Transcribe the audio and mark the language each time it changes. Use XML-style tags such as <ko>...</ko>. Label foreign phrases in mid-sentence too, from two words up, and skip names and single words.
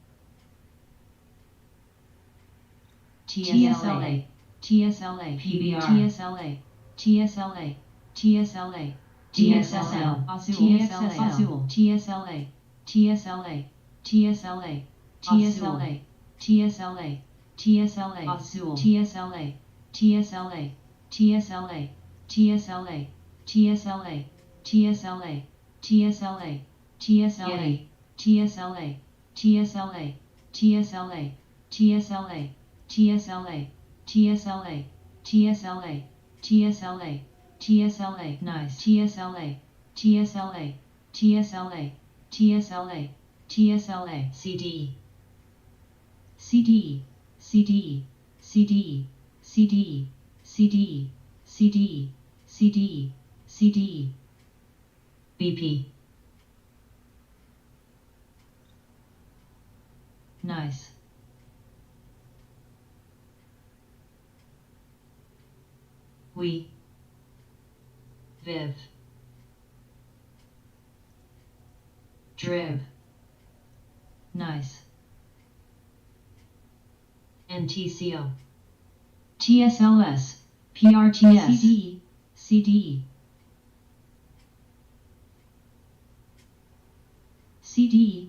<en>TSLA, TSLA, PBR, TSLA, TSLA, TSLA, TSSL, Azul, TSLA, TSLA, TSLA, TSLA, TSLA, TSLA, Azul, TSLA, TSLA, TSLA, TSLA, TSLA, TSLA, TSLA, TSLA, TSLA, TSLA, TSLA, TSLA, TSLA, TSLA, TSLA, TSLA, TSLA, nice, TSLA, TSLA, TSLA, TSLA, TSLA, CD, CD, CD, CD, CD, CD, CD, CD, CD, BP. Nice. We. Viv. Drib. Nice. NTCO. TSLS. PRTS. CD. CD. CD.</en>